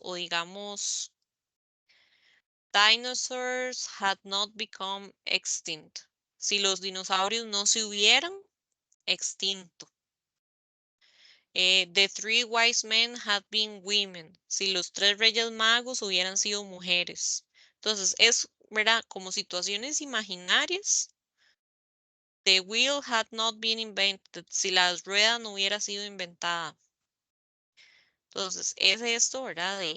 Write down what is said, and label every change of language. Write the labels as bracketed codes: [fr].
[es] O digamos, [en] dinosaurs had not become extinct. [es] Si los dinosaurios no se hubieran extinto. [en] The three wise men had been women. [es] Si los 3 reyes magos hubieran sido mujeres. Entonces, es, ¿verdad? Como situaciones imaginarias. [en] The wheel had not been invented. [es] Si la rueda no hubiera sido inventada. Entonces, es esto, ¿verdad?